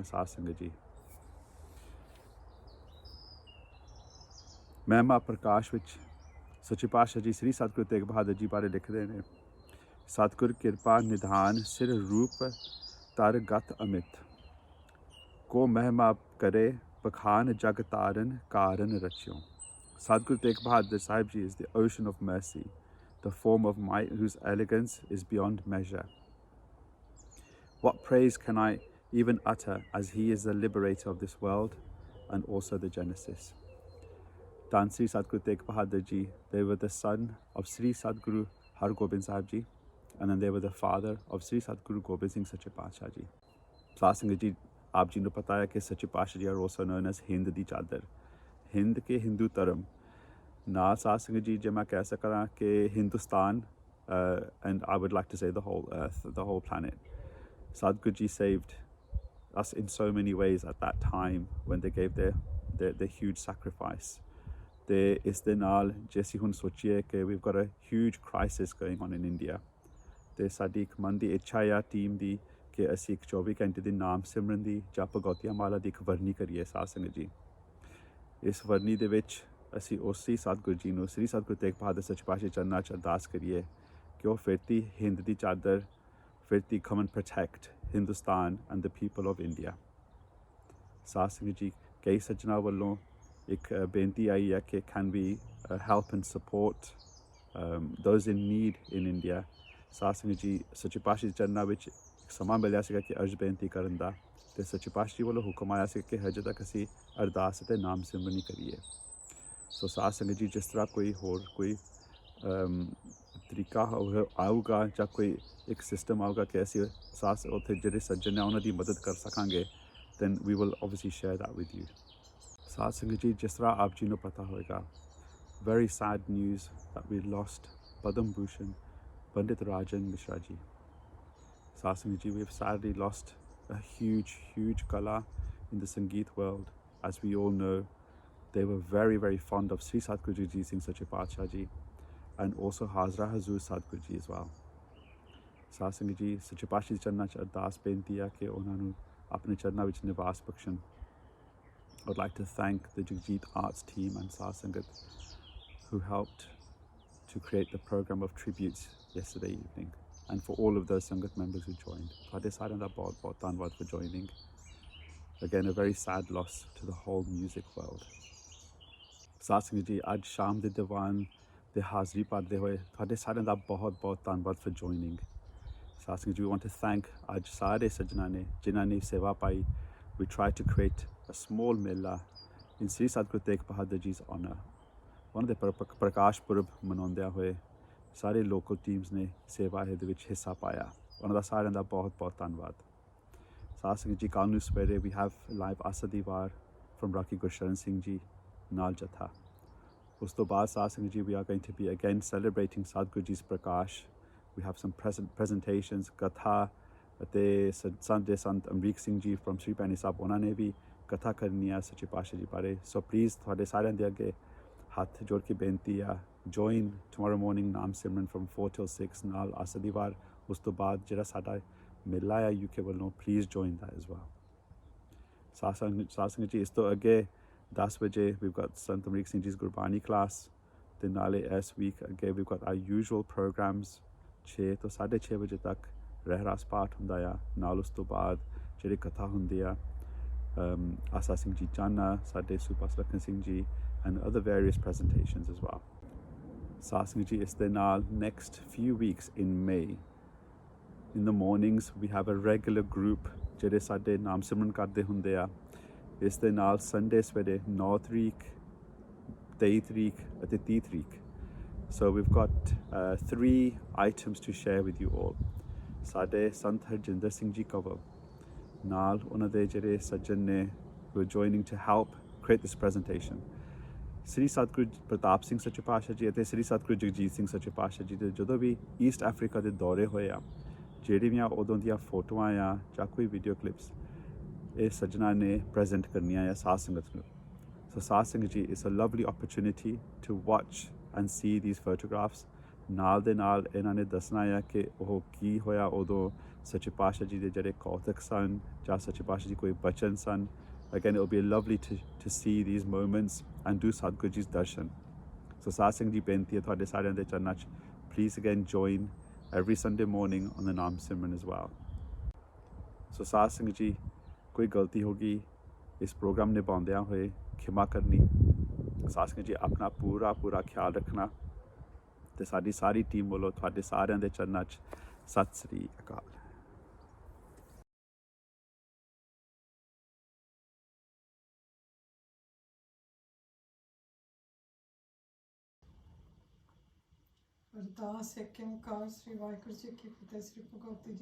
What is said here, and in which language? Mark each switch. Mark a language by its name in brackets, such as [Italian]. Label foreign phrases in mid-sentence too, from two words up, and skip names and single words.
[Punjabi] ਸਾਧ ਸੰਗਤ ਜੀ, ਮਹਿਮਾ ਪ੍ਰਕਾਸ਼ ਵਿੱਚ ਸੱਚੇ ਪਾਤਸ਼ਾਹ ਜੀ ਸ੍ਰੀ ਸਤਿਗੁਰੂ ਤੇਗ ਬਹਾਦਰ ਜੀ ਬਾਰੇ ਲਿਖਦੇ ਨੇ, ਸਤਿਗੁਰ ਕਿਰਪਾ ਨਿਧਾਨ ਸਿਰ ਰੂਪ ਤਰ ਗਤ ਅਮਿਤ, ਕੋ ਮਹਿਮਾ ਕਰੇ ਪਖਾਨ ਜਗ ਤਾਰਨ ਕਾਰਨ ਰਚਿਓ। [English] Sadhguru Tegh Bahadur Sahib Ji is the ocean of mercy, the form of might whose elegance is beyond measure. What praise can I even utter, as he is the liberator of this world and also the Genesis. Dhan Sri Sadhguru Tegh Bahadur Ji, they were the son of Sri Sadhguru Har Gobind Sahib Ji, and then they were the father of Sri Sadhguru Gobind Singh Sache Paatshah Ji. [Punjabi] ਸਾਧ ਸੰਗਤ ਜੀ, ਆਪ ਜੀ ਨੇ ਪਤਾ ਹੈ ਕਿ ਸੱਚੇ ਪਾਤਸ਼ਾਹ ਜੀ [English] are also known as [Punjabi] ਹਿੰਦ ਦੀ ਚਾਦਰ, ਹਿੰਦ ਕੇ ਹਿੰਦੂ ਧਰਮ ਨਾਲ ਸਾਧ ਸੰਗਤ ਜੀ ਜੇ ਮੈਂ ਕਹਿ ਸਕਾਂ ਕਿ ਹਿੰਦੁਸਤਾਨ [English] and I would like to say the whole earth, the whole planet. Sadhguru ji saved us in so many ways at that time when they gave their huge sacrifice. [Punjabi] ਤੇ ਇਸ ਦੇ ਨਾਲ ਜੇ ਅਸੀਂ ਹੁਣ ਸੋਚੀਏ ਕਿ [English] we've got a huge crisis going on in India, [Punjabi] ਤੇ ਸਾਡੀ ਇੱਕ ਮਨ ਦੀ ਇੱਛਾ ਆ ਟੀਮ ਦੀ ਕਿ ਅਸੀਂ ਇੱਕ 24 ਘੰਟੇ ਦੀ ਨਾਮ ਸਿਮਰਨ ਦੀ ਜਾਂ ਭਗਵਤੀਆਂ ਮਾਲਾ ਦੀ ਇੱਕ ਵਰਨੀ ਕਰੀਏ ਸਾਧ ਸੰਗਤ ਜੀ। ਇਸ ਵਰਨੀ ਦੇ ਵਿੱਚ ਅਸੀਂ ਉਸੇ ਸਤਿਗੁਰੂ ਜੀ ਨੂੰ ਸ੍ਰੀ ਸਤਿਗੁਰੂ ਤੇਗ ਬਹਾਦਰ ਸੱਚੇ ਪਾਤਸ਼ਾਹ ਚਰਨਾਂ 'ਚ ਅਰਦਾਸ ਕਰੀਏ ਕਿ ਉਹ ਫਿਰਤੀ ਹਿੰਦ ਦੀ ਚਾਦਰ ਫਿਰਤੀ [English] come and protect Hindustan and the people of India। [Punjabi] ਸਾਧ ਸੰਗਤ ਜੀ ਕਈ ਸੱਜਣਾ ਵੱਲੋਂ ਇੱਕ ਬੇਨਤੀ ਆਈ ਹੈ ਕਿ [English] can we help and support those in need in India। [Punjabi] ਸਾਧ ਸੰਗਤ ਜੀ ਸੱਚੇ ਪਾਤਸ਼ਾਹ ਦੇ ਚਰਨਾਂ ਵਿੱਚ ਸਮਾਂ ਮਿਲਿਆ ਸੀਗਾ ਕਿ ਅਰਜ਼ ਬੇਨਤੀ ਕਰਨ ਦਾ, ਅਤੇ ਸੱਚੇ ਪਾਤਸ਼ਾਹ ਵੱਲੋਂ ਹੁਕਮ ਆਇਆ ਸੀ ਕਿ ਹਜੇ ਤੱਕ ਅਸੀਂ ਅਰਦਾਸ ਅਤੇ ਨਾਮ ਸਿਮਰਨੀ ਕਰੀਏ। ਸੋ ਸਾਧ ਸੰਗਤ ਜੀ ਜਿਸ ਤਰ੍ਹਾਂ ਕੋਈ ਹੋਰ ਕੋਈ ਤਰੀਕਾ ਆਊਗਾ ਜਾਂ ਕੋਈ ਇੱਕ ਸਿਸਟਮ ਆਊਗਾ ਕਿ ਅਸੀਂ ਸਾਥ ਉੱਥੇ ਜਿਹੜੇ ਸੱਜਣ ਆ ਉਹਨਾਂ ਦੀ ਮਦਦ ਕਰ ਸਕਾਂਗੇ, [English] then we will obviously share that with you। [Punjabi] ਸਾਧ ਸੰਗਤ ਜੀ ਜਿਸ ਤਰ੍ਹਾਂ ਆਪ ਜੀ ਨੂੰ ਪਤਾ ਹੋਏਗਾ, [English] very sad news that we lost Padam Bhushan Pandit Rajan Mishra ji। [Punjabi] ਸਾਧ ਸੰਗਤ ਜੀ [English] we've sadly lost a huge kala in the Sangeet world। As we all know, they were very fond of Sri Satguru Jagjit Singh Sache Paatshah ji and also Hazra Hazur Sadguru ji as well। [Punjabi] ਸਾਧ ਸੰਗਤ ਜੀ ਸੱਚੇ ਪਾਤਸ਼ਾਹ ਦੇ ਚਰਨਾਂ 'ਚ ਅਰਦਾਸ ਬੇਨਤੀ ਆ ਕਿ ਉਹਨਾਂ ਨੂੰ ਆਪਣੇ ਚਰਨਾਂ ਵਿੱਚ ਨਿਵਾਸ ਬਖਸ਼ਣ। [English] I would like to thank the Jagjit Arts team and [Punjabi] ਸਾਧ ਸੰਗਤ [English] who helped to create the program of tributes yesterday evening, and for all of those Sangat members who joined। [Punjabi] ਤੁਹਾਡੇ ਸਾਰਿਆਂ ਦਾ ਬਹੁਤ ਧੰਨਵਾਦ [English] for joining। Again, a very sad loss to the whole music world। [Punjabi] ਸਾਧ ਸੰਗਤ ਜੀ ਅੱਜ ਸ਼ਾਮ ਦੇ ਦੀਵਾਨ ਦੇ ਹਾਜ਼ਰੀ ਭਰਦੇ ਹੋਏ ਤੁਹਾਡੇ ਸਾਰਿਆਂ ਦਾ ਬਹੁਤ ਧੰਨਵਾਦ [English] for joining। [Punjabi] ਸਾਧ ਸੰਗਤ ਜੀ [English] we want to thank [Punjabi] ਅੱਜ ਸਾਰੇ ਸੱਜਣਾਂ ਨੇ ਜਿਨ੍ਹਾਂ ਨੇ ਸੇਵਾ ਪਾਈ। [English] We tried to create a small mela in Sri Satguru Tegh Bahadur Ji's honour। [Punjabi] ਉਹਨਾਂ ਦੇ ਪ੍ਰਕਾਸ਼ ਪੁਰਬ ਮਨਾਉਂਦਿਆਂ ਹੋਏ ਸਾਰੇ ਲੋਕਲ ਟੀਮਸ ਨੇ ਸੇਵਾ ਇਹਦੇ ਵਿੱਚ ਹਿੱਸਾ ਪਾਇਆ। ਉਹਨਾਂ ਦਾ ਸਾਰਿਆਂ ਦਾ ਬਹੁਤ ਧੰਨਵਾਦ। ਸਾਧ ਸੰਗਤ ਜੀ ਕੱਲ੍ਹ ਨੂੰ ਸਵੇਰੇ [English] we have live [Punjabi] ਆਸਾ ਦੀ ਵਾਰ from ਰਾਖੀ ਗੁਰਸ਼ਰਨ ਸਿੰਘ ਜੀ ਨਾਲ ਜਥਾ। ਉਸ ਤੋਂ ਬਾਅਦ ਸਾਧ ਸੰਗਤ ਜੀ [English] we are going to be again celebrating Sadhguru Ji's ਪ੍ਰਕਾਸ਼। We have some presentations, [Punjabi] ਕਥਾ ਅਤੇ ਸੰਤ ਅਮਰੀਕ ਸਿੰਘ ਜੀ from Sri Paini Sahib ਉਹਨਾਂ ਨੇ ਵੀ ਕਥਾ ਕਰਨੀ ਆ ਸੱਚੇ ਪਾਤਸ਼ਾਹ ਜੀ ਬਾਰੇ। ਸੋ ਪਲੀਜ਼ ਤੁਹਾਡੇ ਸਾਰਿਆਂ ਦੇ ਅੱਗੇ ਹੱਥ ਜੋੜ ਕੇ ਬੇਨਤੀ ਆ [English] join tomorrow morning [Punjabi] ਨਾਮ ਸਿਮਰਨ [English] from 4 till 6 [Punjabi] ਨਾਲ ਆਸਾ ਦੀ ਵਾਰ। ਉਸ ਤੋਂ ਬਾਅਦ ਜਿਹੜਾ ਸਾਡਾ ਮੇਲਾ ਆ UK ਵੱਲੋਂ ਪਲੀਜ਼ [English] join that as well। [Punjabi] ਸਾਧ ਸੰਗਤ ਜੀ ਇਸ ਤੋਂ ਅੱਗੇ 10 ਵਜੇ [English] we've got [Punjabi] ਸੰਤ ਅਮਰੀਕ ਸਿੰਘ ਜੀ ਗੁਰਬਾਣੀ ਕਲਾਸ, ਅਤੇ ਨਾਲੇ ਇਸ ਵੀਕ ਅੱਗੇ [English] we've got our usual programs [Punjabi] 6 ਤੋਂ 6:30 ਵਜੇ ਤੱਕ ਰਹਿਰਾਸ ਪਾਠ ਹੁੰਦਾ ਆ। ਨਾਲ ਉਸ ਤੋਂ ਬਾਅਦ ਜਿਹੜੀ ਕਥਾ ਹੁੰਦੀ ਆ ਆਸਾ ਸਿੰਘ ਜੀ ਚਾਨਾ, ਸਾਡੇ ਸੂਬਾ ਸੁਲੱਖਣ ਸਿੰਘ ਜੀ [English] and other various presentations as well। [Punjabi] ਸਾਧ ਸੰਗਤ ਜੀ ਇਸ ਦੇ ਨਾਲ [English] next few weeks in May in the mornings we have a regular group [Punjabi] ਜਿਹੜੇ ਸਾਡੇ ਨਾਮ ਸਿਮਰਨ ਕਰਦੇ ਹੁੰਦੇ ਆ। ਇਸ ਦੇ ਨਾਲ ਸੰਡੇ ਸਵੇਰੇ 9 ਤਰੀਕ 23 ਤਰੀਕ ਅਤੇ 30 ਤਰੀਕ। [English] So we've got 3 items to share with you all। [Punjabi] ਸਾਡੇ ਸੰਤ ਹਰਜਿੰਦਰ ਸਿੰਘ ਜੀ ਕੰਵਲ ਨਾਲ ਉਹਨਾਂ ਦੇ ਜਿਹੜੇ ਸੱਜਣ ਨੇ [English] who are joining to help create this presentation। [Punjabi] ਸ੍ਰੀ ਸਤਿਗੁਰੂ ਪ੍ਰਤਾਪ ਸਿੰਘ ਸੱਚੇ ਪਾਤਸ਼ਾਹ ਜੀ ਅਤੇ ਸ੍ਰੀ ਸਤਿਗੁਰੂ ਜਗਜੀਤ ਸਿੰਘ ਸੱਚੇ ਪਾਤਸ਼ਾਹ ਜੀ ਦੇ ਜਦੋਂ ਵੀ ਈਸਟ ਅਫਰੀਕਾ ਦੇ ਦੌਰੇ ਹੋਏ ਆ, ਜਿਹੜੀਆਂ ਉਦੋਂ ਦੀਆਂ ਫੋਟੋਆਂ ਆ ਜਾਂ ਕੋਈ ਵੀਡੀਓ ਕਲਿੱਪਸ ਇਹ ਸੱਜਣਾ ਨੇ ਪ੍ਰੈਜ਼ੈਂਟ ਕਰਨੀਆਂ ਆ ਸਾਧ ਸੰਗਤ ਨੂੰ। ਸੋ ਸਾਧ ਸੰਗਤ ਜੀ [English] it's a lovely opportunity to watch and see these photographs। [Punjabi] ਨਾਲ ਦੇ ਨਾਲ ਇਹਨਾਂ ਨੇ ਦੱਸਣਾ ਆ ਕਿ ਉਹ ਕੀ ਹੋਇਆ ਉਦੋਂ ਸੱਚੇ ਪਾਤਸ਼ਾਹ ਜੀ ਦੇ ਜਿਹੜੇ ਕੌਤਕ ਸਨ ਜਾਂ ਸੱਚੇ ਪਾਤਸ਼ਾਹ ਜੀ ਕੋਈ ਬਚਨ ਸਨ। [English] Again, it will be lovely to see these moments and do Sadhguru Ji's darshan। So [Punjabi] ਸਾਧ ਸੰਗਤ ਜੀ ਬੇਨਤੀ ਹੈ ਤੁਹਾਡੇ ਸਾਰਿਆਂ ਦੇ ਚਰਨਾਂ 'ਚ [English] please again join every Sunday morning on the Naam Simran as well। [Punjabi] So ਸਾਧ ਸੰਗਤ ਜੀ ਕੋਈ ਗਲਤੀ ਹੋ ਗਈ ਇਸ ਪ੍ਰੋਗਰਾਮ ਨਿਭਾਉਂਦਿਆਂ ਹੋਏ ਖਿਮਾ ਕਰਨੀ। ਸਾਧ ਸੰਗਤ ਜੀ ਆਪਣਾ ਪੂਰਾ ਖਿਆਲ ਰੱਖਣਾ, ਅਤੇ ਸਾਡੀ ਸਾਰੀ ਟੀਮ ਵੱਲੋਂ ਤੁਹਾਡੇ ਸਾਰਿਆਂ ਦੇ ਚਰਨਾਂ 'ਚ ਸਤਿ ਸ੍ਰੀ ਅਕਾਲ। ਅਰਦਾਸ ਏਕ ਓਂਕਾਰ ਸ੍ਰੀ ਵਾਹਿਗੁਰੂ ਜੀ ਕੀ ਫਤਿਹ।